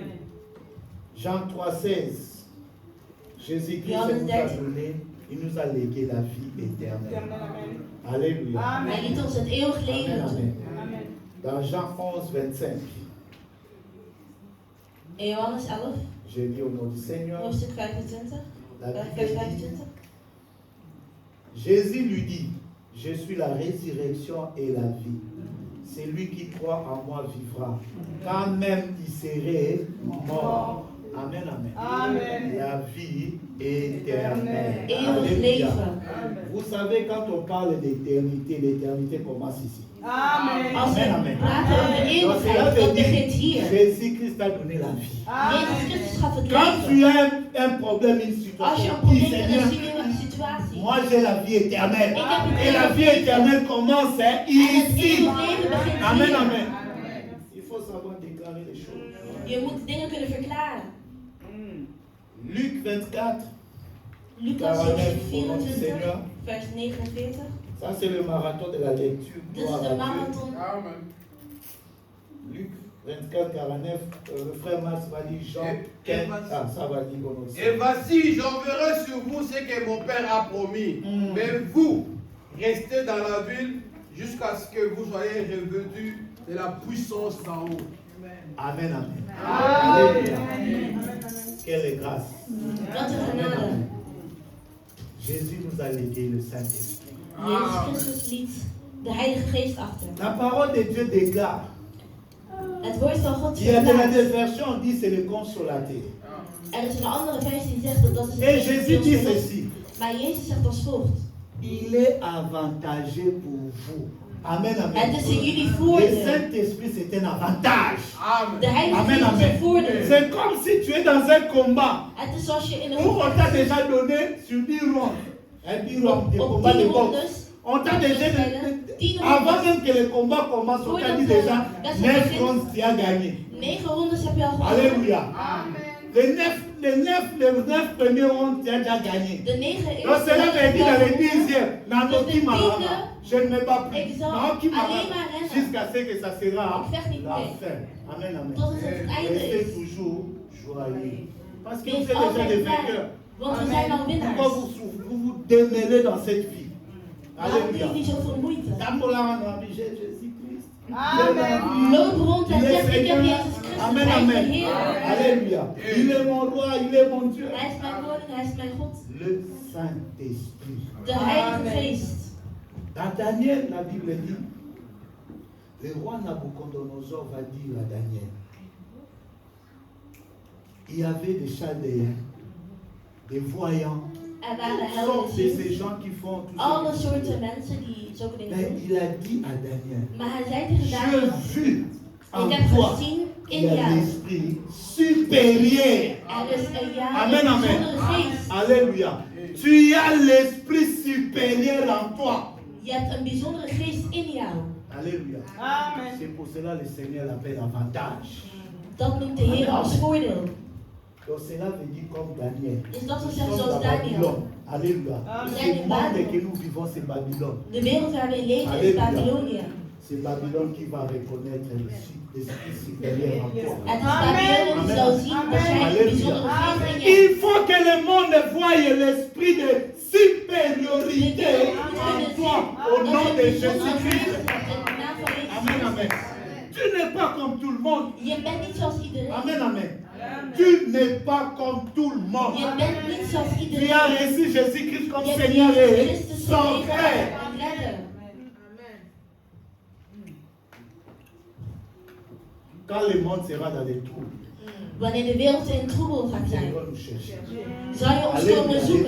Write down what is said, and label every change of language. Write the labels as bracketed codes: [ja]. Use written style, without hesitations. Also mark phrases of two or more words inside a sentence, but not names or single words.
[fr] Jean 3,16. Jésus-Christ [nl] Johannes [fr] nous a 13. donné, il nous a légué la vie éternelle. Alléluia. [nl] Hij liet ons het eeuwig [fr] Amen, [nl] leven toe. [fr] amen. Dans Jean 11, 25, [nl] In Johannes 11, [fr] j'ai dit au nom du Seigneur, [nl] hoofdstuk 25, [fr] la [nl] vers [fr] Bible [nl] vers [fr] dit, [nl] 25. [fr] Jésus lui dit, je suis la résurrection et la vie. Celui qui croit en moi vivra, quand même il serait mort. Amen, amen. Amen. La vie éternelle. [nl] Eeuwig [fr] Alléluia. [nl] leven. [fr] Vous savez, quand on parle d'éternité, l'éternité commence ici. Amen. [nl] Als we [fr] Amen, amen. [nl] praten over [fr] Donc cela [nl] eeuwigheid, [fr] veut [nl] dat begint [fr] dire, [nl] hier. [fr] Jésus-Christ a donné la vie. [nl] Jezus Christus gaf het [fr] Quand tu [nl] leven. [fr] as un problème, une [nl] Als je [fr] situation, [nl] een [fr] dis [nl] probleem hebt, [fr] Seigneur, [nl] dan zie je een situatie. [fr] moi j'ai la vie éternelle. [nl] Ik heb het [fr] Et la vie [nl] eeuwig [fr] éternelle commence [nl] En het [fr] ici. [nl] eeuwig leven begint [fr] Amen, [nl] hier. [fr] amen. Il faut savoir déclarer les choses. [nl] Je moet dingen kunnen verklaren. [fr] Luc 24, [nl] Lucas [fr] Caroline, [nl] hoofdstuk [fr] au nom du [nl] 24, [fr] Seigneur. [nl] vers 49. [fr] Ça c'est le marathon de la lecture. [nl] Dit is [fr] Gloire [nl] de [fr] à Dieu. [nl] marathon. [fr] Amen. Luc 24, 49, le frère Mars va dire Jean Et 15. voici- Ah, ça va dire au nom du Et Seigneur. voici, j'enverrai sur vous ce que mon Père a promis. Mm. Mais vous, restez dans la ville jusqu'à ce que vous soyez revêtus de la puissance d'en haut. Amen, amen. Amen. Alléluia. Quelle grâce. [nl] Wat een genade. [fr] Jésus nous a légué le Saint-Esprit. [nl] Jezus Christus liet de Heilige Geest achter. [fr] La parole de Dieu déclare. [nl] Het woord van God [fr] Il y a de la [nl] verklaart. [fr] version, on dit c'est le consolateur. [nl] Er is een andere versie die zegt dat is [fr] Et [nl] het [fr] Jésus dit [nl] Geest. [fr] ceci. [nl] Maar Jezus zegt als volgt. [fr] Il est avantagé pour vous. Amen, [nl] Het [fr] amen. [nl] is in jullie [fr] Le [nl] voordeel. [fr] Saint-Esprit, c'est un avantage. Amen. [nl] De Heilige [fr] Amen, [nl] Geest is een [fr] amen. [nl] voordeel. [fr] C'est comme si tu es dans un combat [nl] Het is zoals je in [fr] où on [nl] een [fr] t'a déjà donné sur 10 rounds. Un 10 rounds de [nl] op [fr] combat [nl] 10 [fr] de boxe. [nl] rondes. [fr] On t'a déjà, avant même que le combat commence, on t'a dit déjà 9 rounds, tu as gagné. [nl] 9 rondes heb je al gewonnen. [fr] Alléluia. Amen. Les 9 premiers rounds, tu as déjà gagné. [nl] De 9 [fr] Donc cela [nl] eerste [fr] veut dire dans [nl] rondes [fr] les 10e, Nanoki Marama, je ne me bats plus. Exact. Nanoki Marama, [nl] Alleen maar rennen. [fr] jusqu'à ce que ça sera [nl] Ik vecht niet [fr] la [nl] mee. [fr] fin. Amen, amen. [nl] tot het het einde [fr] Restez [nl] is. [fr] toujours joyeux. Parce que vous [nl] Wees [fr] êtes déjà des [nl] altijd blij. [fr] vainqueurs. [nl] Want we zijn al [fr] Pourquoi [nl] winnaars. [fr] vous vous démêlez dans cette vie? [nl] Waarom doe [fr] Alléluia. [nl] je niet zoveel moeite? [fr] Tamola, on a mis Jésus-Christ. Amen. [nl] Loop rond en [fr] Il est [nl] zeg ik heb [fr] Seigneur. [nl] Jezus Christus. [fr] Amen, [nl] Hij is mijn [fr] amen. [nl] Heer. [fr] Alléluia. Il est mon roi, il est mon Dieu. [nl] Hij is mijn koning, hij is mijn God. [fr] Le Saint-Esprit. [nl] De Heilige [fr] Amen. [nl] Geest. [fr] Dans Daniel, la Bible dit, le roi Nabucodonosor va dire à Daniel, il y avait des chaldéens, des voyants, [nl] Er waren [fr] toutes sortes de [nl] helden. [fr] ces gens qui font tout [nl] Alle [fr] ça. [nl] soorten mensen die zulke dingen [fr] Mais [nl] doen. [fr] il a dit à Daniel, [nl] Maar hij zei tegen Daniel, [fr] je vu en [nl] ik heb [fr] toi, [nl] gezien [fr] il [nl] in [fr] y a [nl] jou. [fr] l'esprit supérieur. [nl] Er is een jou, [fr] Amen, [nl] een [fr] amen. [nl] bijzondere geest. [fr] Alléluia. Tu as l'esprit supérieur en toi. [nl] Je hebt een bijzondere geest in jou. [fr] Alléluia. Amen. C'est pour cela que le Seigneur l'appelle avantage. [nl] Dat noemt de Heer als voordeel. [fr] Donc cela veut dire comme Daniel. [nl] Dus dat wil [fr] Nous [nl] zeggen [fr] sommes [nl] zoals [fr] dans [nl] Daniel. [fr] Babylone. Alléluia. Amen. Ce monde que nous vivons, c'est Babylone. [nl] De wereld waar we in leven is [fr] Alléluia. [nl] Babylonië. [fr] C'est Babylone qui va reconnaître l'esprit supérieur en toi. [nl] Het is [fr] Amen. [nl] Babylonië die zal zien dat jij een [fr] Amen. [nl] bijzondere geest in je hebt. [fr] Il faut que le monde voie l'esprit de supériorité en toi au nom de Jésus-Christ. Amen, amen. amen. Tu n'es pas comme tout le monde. [nl] Je bent niet zoals iedereen. [fr] Amen, amen. Tu n'es pas comme tout le monde. [nl] Je bent niet zoals [fr] Tu [nl] iedereen. [fr] as reçu Jésus-Christ comme [nl] Je hebt [fr] Seigneur [nl] Jezus [fr] et [nl] Christus [fr] son [nl] gekregen [fr] frère. [nl] en redder. [fr] Quand le monde sera dans les trous, [nl] Wanneer de wereld in troebel gaat [fr] ils [nl] zijn, [fr] vont nous chercher. [nl] zal je ons [fr] Allez, [nl] komen zoeken.